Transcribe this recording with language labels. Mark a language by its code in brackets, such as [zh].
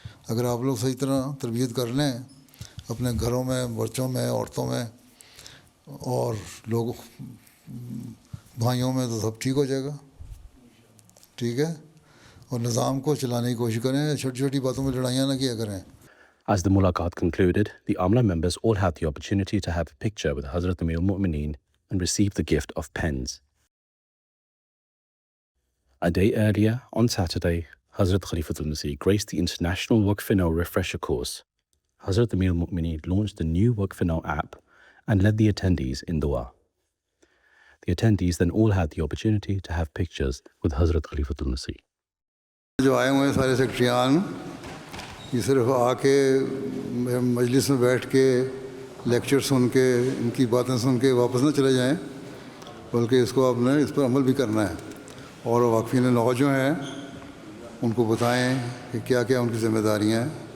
[hi] अगर आप लोग सही तरह तरबियत कर लें अपने घरों में, बच्चों में, औरतों में और लोग भाइयों में, तो सब ठीक हो जाएगा, ठीक है? और निज़ाम को चलाने की कोशिश करें, छोटी छोटी बातों में लड़ाइयाँ ना किया करें। [en] As the mulaqat concluded, the Amla members all had the opportunity to have a picture with Hazrat Amir al-Mu'mineen and receive the gift of pens. A day earlier, on Saturday, Hazrat Khalifatul Masih graced the International Waqf-e-Nau refresher course. Hazrat Amir al-Mu'mineen launched the new Waqf-e-Nau app and led the attendees in dua. The attendees then all had the opportunity to have pictures with Hazrat Khalifatul Masih. [hi] जो आए हुए हैं सारे सेक्रेटरियान, ये सिर्फ आके मजलिस में बैठ के लेक्चर सुन के इनकी बातें सुन के वापस ना चले जाएं, बल्कि इसको आपने इस पर अमल भी करना है, और वाक़फ़ीन नौ जो हैं उनको बताएं कि क्या क्या उनकी ज़िम्मेदारियाँ हैं।